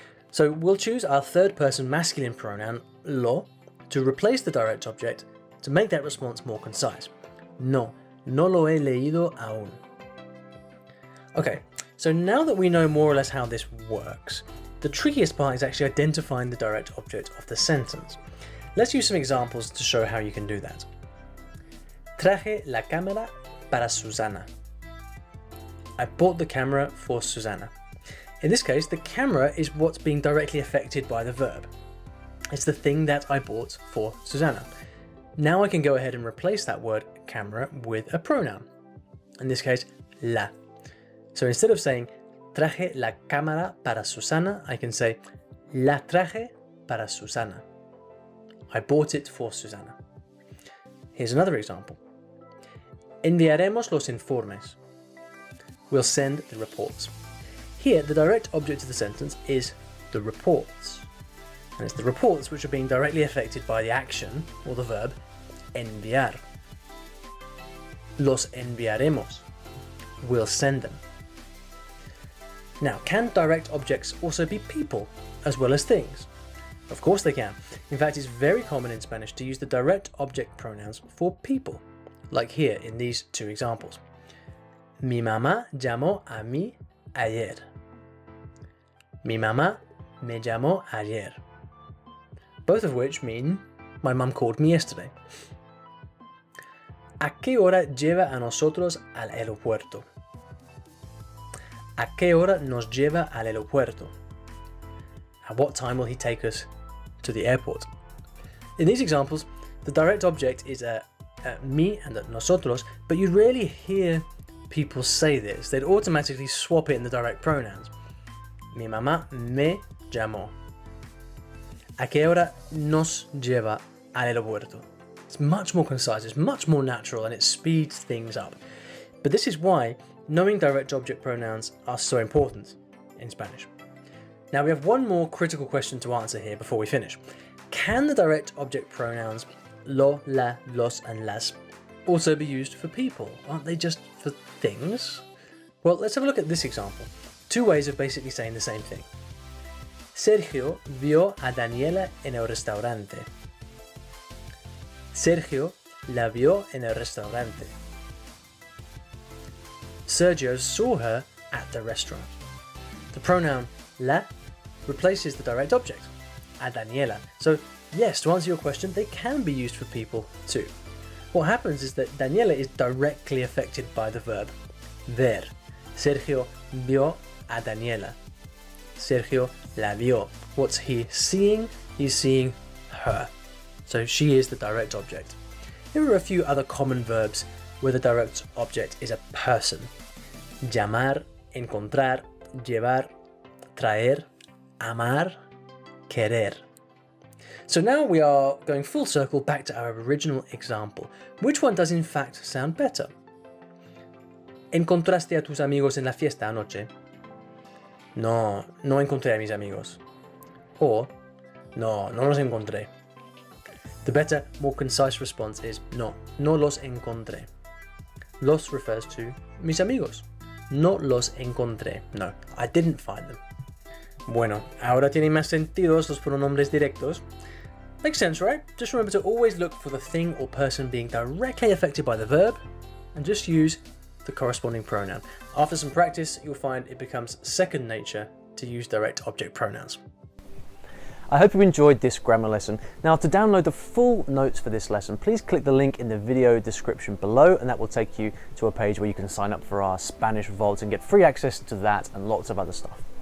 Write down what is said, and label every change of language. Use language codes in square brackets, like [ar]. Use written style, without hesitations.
[en] So we'll choose our third person masculine pronoun, lo, to replace the direct object to make that response more concise. [es] No, no lo he leído aún. [en] Okay, so now that we know more or less how this works, the trickiest part is actually identifying the direct object of the sentence. Let's use some examples to show how you can do that. [es] Traje la cámara para Susana. [en] I bought the camera for Susanna. In this case, the camera is what's being directly affected by the verb. It's the thing that I bought for Susanna. Now I can go ahead and replace that word camera with a pronoun. In this case, la. So instead of saying [es] traje la cámara para Susana, [en] I can say [es] la traje para Susana. [en] I bought it for Susanna. Here's another example. [es] Enviaremos los informes. [en] We'll send the reports. Here, the direct object of the sentence is the reports. And it's the reports which are being directly affected by the action, or the verb, enviar. [es] Los enviaremos. [en] We'll send them. Now, can direct objects also be people, as well as things? Of course they can. In fact, it's very common in Spanish to use the direct object pronouns for people, like here in these two examples. [es] Mi mamá llamó a mí ayer. Mi mamá me llamó ayer. [en] both of which mean my mum called me yesterday. [es] ¿A qué hora lleva a nosotros al aeropuerto? ¿A qué hora nos lleva al aeropuerto? [en] At what time will he take us to the airport? In these examples, the direct object is a me and a nosotros, but you rarely hear people say this. They'd automatically swap it in the direct pronouns. [es] Mi mamá me llamó. ¿A qué hora nos lleva al aeropuerto? [en] It's much more concise, it's much more natural, and it speeds things up. But this is why knowing direct object pronouns are so important in Spanish. Now we have one more critical question to answer here before we finish. Can the direct object pronouns lo, la, los, and las also be used for people? Aren't they just for things? Well, let's have a look at this example. Two ways of basically saying the same thing. [es] Sergio vio a Daniela en el restaurante. Sergio la vio en el restaurante. [en] Sergio saw her at the restaurant. The pronoun la replaces the direct object, a Daniela. So yes, to answer your question, they can be used for people too. What happens is that Daniela is directly affected by the verb ver. [es] Sergio vio a Daniela. Sergio la vio. [en] What's he seeing? He's seeing her. So she is the direct object. There are a few other common verbs where the direct object is a person. [es] Llamar, encontrar, llevar, traer, amar, querer. [en] So now we are going full circle back to our original example. Which one does in fact sound better? [es] ¿Encontraste a tus amigos en la fiesta anoche? No, no encontré a mis amigos. [en] Or, [es] no, no los encontré. [en] The better, more concise response is no, no los encontré. [es] Los [en] refers to [es] mis amigos. No los encontré. [en] No, I didn't find them. [es] Bueno, ahora tienen más sentidos los pronombres directos. [en] Makes sense, right? Just remember to always look for the thing or person being directly affected by the verb and just use the corresponding pronoun. After some practice, you'll find it becomes second nature to use direct object pronouns. I hope you enjoyed this grammar lesson. Now, to download the full notes for this lesson, please click the link in the video description below, and that will take you to a page where you can sign up for our Spanish Vault and get free access to that and lots of other stuff.